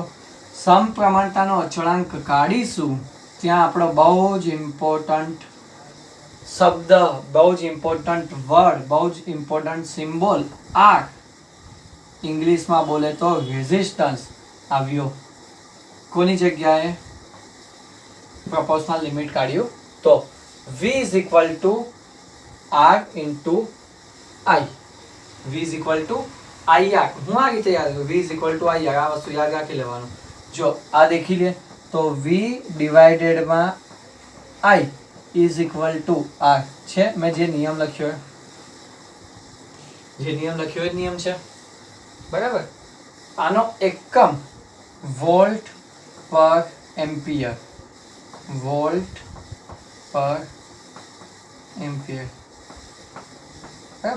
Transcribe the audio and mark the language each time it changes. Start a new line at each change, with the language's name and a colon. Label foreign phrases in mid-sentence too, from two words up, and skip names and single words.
Gujarati: સમપ્રમાણતાનો અચળાંક કાઢીશું ત્યાં આપણો બહુ જ ઇમ્પોર્ટન્ટ શબ્દ, બહુ જ
English: important word,
Gujarati: બહુ જ
English: important symbol R,
Gujarati: ઇંગ્લિશમાં બોલે તો રેઝિસ્ટન્સ આવ્યો. કોની જગ્યાએ?
English: proportional limit
Gujarati: કાઢ્યું તો
English: V is equal to R into I. V is equal to IR.
Gujarati: હું આ રીતે યાદ કરું.
English: V is equal to IR.
Gujarati: આ વસ્તુ યાદ રાખી લેવાનું. જો આ દેખી લે તો
English: V divided
Gujarati: માં
English: I is equal to R
Gujarati: છે. મેં જે નિયમ લખ્યો એ નિયમ છે, બરાબર. આનો એકમ વોલ્ટ પર એમ્પિયર. બરાબર.